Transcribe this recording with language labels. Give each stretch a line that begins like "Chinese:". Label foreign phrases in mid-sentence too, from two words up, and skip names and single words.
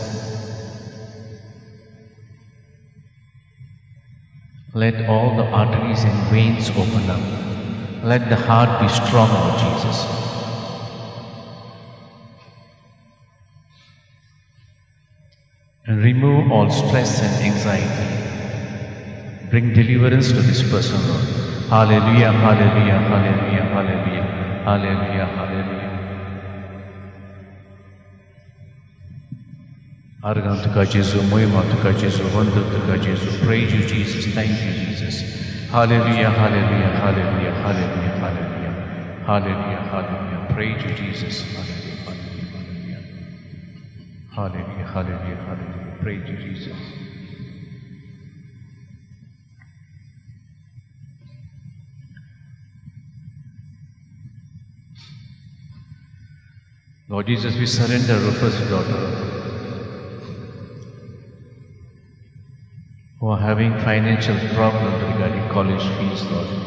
English: Let all the arteries and veins open up. Let the heart be strong, Lord Jesus. And remove all stress and anxiety. Bring deliverance to this person, Lord. Hallelujah, hallelujah, hallelujah, hallelujah, hallelujah, hallelujah.
Konkani: Argantuka Jesu, Moimatuka Jesu, Vandutuka Jesu.
English: Praise you, Jesus. Thank you, Jesus. Hallelujah, hallelujah, hallelujah, hallelujah, hallelujah, hallelujah, hallelujah. Praise you, Jesus. Hallelujah, hallelujah, hallelujah, hallelujah, hallelujah. Praise you, Jesus. Lord Jesus, we surrender Rupa's daughter, who are having financial problems regarding college fees, Lord.